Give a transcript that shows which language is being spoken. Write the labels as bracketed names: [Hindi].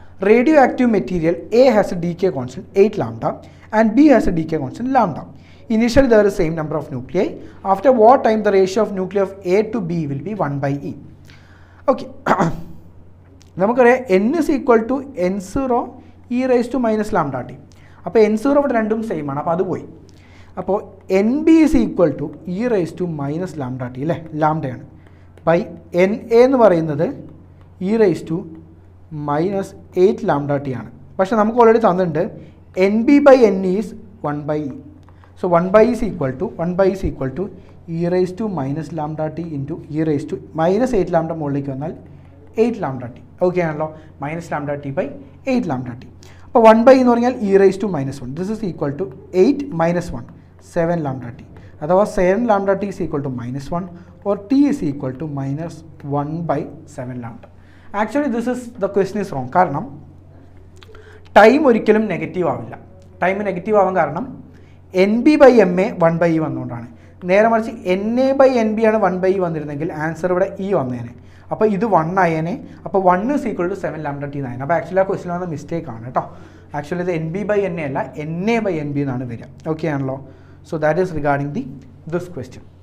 [English] Radioactive material A has a decay constant 8 lambda and B has a decay constant lambda. Initially there is same number of nuclei. After what time the ratio of nuclei of A to B will be 1/E. Okay. [Malayalam] നമുക്കറിയാം [English] n is equal to n0 e raised to minus lambda t. [Malayalam] അപ്പോൾ n0 ഇവിടെ രണ്ടും same ആണ്, അപ്പോൾ അത് പോയി. അപ്പോൾ NB is equal to e raised to minus lambda t അല്ലേ, ലാംഡയാണ്. ബൈ NA എന്ന് പറയുന്നത് e raised to minus 8 lambda t ആണ്. പക്ഷേ നമുക്ക് ഓൾറെഡി തന്നിട്ടുണ്ട് NB by NE is 1/E. [English] So 1/E is equal to e raised to minus lambda t into e raised to minus 8 lambda [Malayalam] മുകളിലേക്ക് വന്നാൽ [English] 8 lambda t. [Malayalam] Okay ആണല്ലോ, [English] minus lambda t by 8 lambda t. [Malayalam] അപ്പോൾ [English] 1/E [Malayalam] എന്ന് പറഞ്ഞാൽ [English] e raised to minus 1. This is equal to 8 minus 1, 7 lambda t. [Malayalam] അഥവാ [English] 7 lambda t is equal to minus 1 or t is equal to minus 1/7 lambda. Actually this is the question is wrong. [Malayalam] കാരണം time ഒരിക്കലും negative ആവില്ല. Time negative ആവാൻ കാരണം NB by MA 1/E വന്നുകൊണ്ടാണ്. നേരെ മറിച്ച് NA by NB ആണ് 1/E വന്നിരുന്നെങ്കിൽ answer ഇവിടെ E വന്നേനെ. അപ്പോൾ ഇത് 1 ആയേനെ. അപ്പോൾ [English] 1 is equal to 7 lambda t [Malayalam] എന്നാണ്. അപ്പോൾ ആക്ച്വലി ആ ക്വസ്റ്റിൽ വന്ന മിസ്റ്റേക്ക് ആണ് കേട്ടോ. ആക്ച്വലി ഇത് NB by NA അല്ല, NA by NB എന്നാണ് വരിക. ഓക്കെ ആണല്ലോ. [English] So that is regarding this question.